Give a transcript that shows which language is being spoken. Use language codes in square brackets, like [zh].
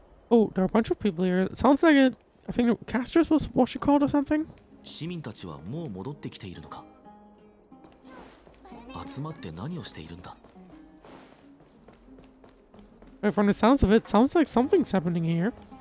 [en] Oh, there are a bunch of people here. It sounds like it... I think Castrus was what she called or something? [ja] 市民たちはもう戻ってきているのか。集まって何をしているんだ。 [en] From the sounds of it, sounds like something's happening here.